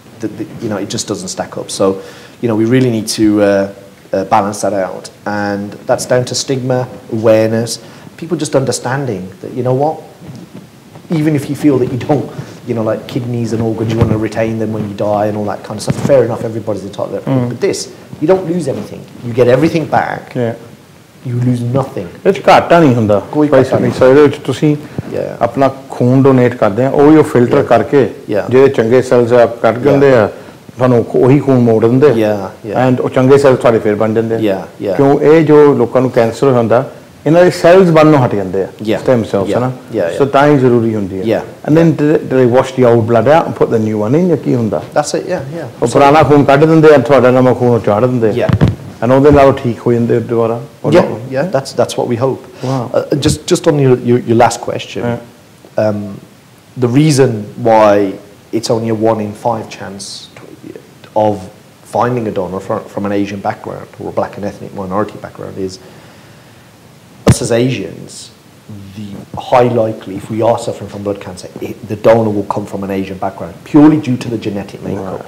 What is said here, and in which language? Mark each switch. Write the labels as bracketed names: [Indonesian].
[English] It just doesn't stack up. So, we really need to balance that out, and that's down to stigma, awareness, people just understanding that even if you feel that you don't, like kidneys and organs, you want to retain them when you die and all that kind of stuff. Fair enough, everybody's entitled to that. But this, you don't lose anything. You get everything back. Yeah. You lose nothing. It's [Punjabi] ਘਾਟਾ ਨਹੀਂ ਹੁੰਦਾ ਕੋਈ ਘਾਟਾ ਨਹੀਂ। ਸੋ ਇਹਦੇ ਵਿੱਚ ਤੁਸੀਂ ਆਪਣਾ ਖੂਨ ਡੋਨੇਟ ਕਰਦੇ ਆ ਉਹ ਜੋ ਫਿਲਟਰ ਕਰਕੇ ਜਿਹੜੇ ਚੰਗੇ ਸੈਲਸ ਆ ਕੱਢ ਦਿੰਦੇ ਆ ਤੁਹਾਨੂੰ ਉਹੀ ਖੂਨ ਮੋੜ ਦਿੰਦੇ ਐਂਡ ਉਹ ਚੰਗੇ ਸੈਲਸ ਤੁਹਾਡੇ ਫਿਰ ਬਣ ਜਾਂਦੇ ਆ ਕਿਉਂ ਇਹ ਜੋ ਲੋਕਾਂ ਨੂੰ ਕੈਂਸਰ ਹੁੰਦਾ ਇਹਨਾਂ ਦੇ ਸੈਲਸ ਬਣਨੋਂ ਹਟ ਜਾਂਦੇ ਆ ਸਟੈਮ ਸੈਲਸ ਨਾ ਸੋ ਤਾਂ ਹੀ ਜ਼ਰੂਰੀ ਹੁੰਦੀ ਹੈ [English] and then they wash the out blood out put the new one in [Punjabi] ਜਾਂ ਕੀ ਹੁੰਦਾ [English] that's it ਯਾ [Punjabi] ਉਹ ਪੁਰਾਣਾ ਖੂਨ ਕੱਢ ਦਿੰਦੇ ਆ ਤੁਹਾਡਾ ਨਵਾਂ ਖੂਨ ਚਾੜ ਦਿੰਦੇ ਆ and ਉਹਦੇ ਨਾਲ ਠੀਕ ਹੋ ਜਾਂਦੇ ਦੁਬਾਰਾ [English] that's what we hope. Just on your last question, the reason why it's only a 1 in 5 chance of finding a donor from an Asian background or a black and ethnic minority background is us as Asians, the high likely, if we are suffering from blood cancer, the donor will come from an Asian background purely due to the genetic makeup.